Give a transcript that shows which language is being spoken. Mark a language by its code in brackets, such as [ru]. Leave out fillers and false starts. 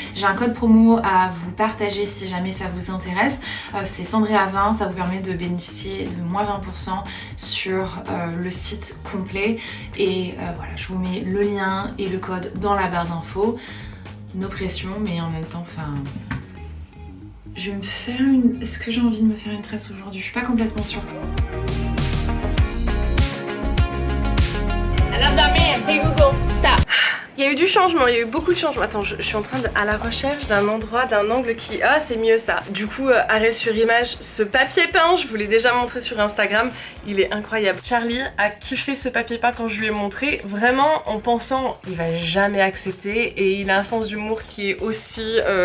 [fr] J'ai un code promo à vous partager si jamais ça vous intéresse, c'est Sandrea20, ça vous permet de bénéficier de moins 20% sur le site complet. Et voilà, je vous mets le lien et le code dans la barre d'infos. No pression, mais en même temps, je vais me faire une... Est-ce que j'ai envie de me faire une tresse aujourd'hui? Je suis pas complètement sûre. [en] I love that man. Hey Google, stop. [fr] Il y a eu du changement, il y a eu beaucoup de changements. Attends, je suis en train à la recherche d'un endroit, d'un angle qui... Ah, c'est mieux ça. Du coup, arrêt sur image, ce papier peint, je vous l'ai déjà montré sur Instagram, il est incroyable. Charlie a kiffé ce papier peint quand je lui ai montré, vraiment en pensant, il va jamais accepter, et il a un sens d'humour qui est aussi...